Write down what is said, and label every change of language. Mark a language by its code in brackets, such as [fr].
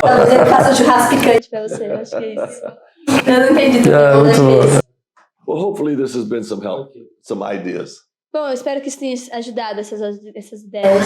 [pt] Talvez ele faça um churrasco picante pra você, eu acho que é isso. Eu não entendi tudo. É, muito bom. [en] Well, hopefully this has been some help, some ideas. [pt] Bom, eu espero que isso tenha ajudado essas ideias.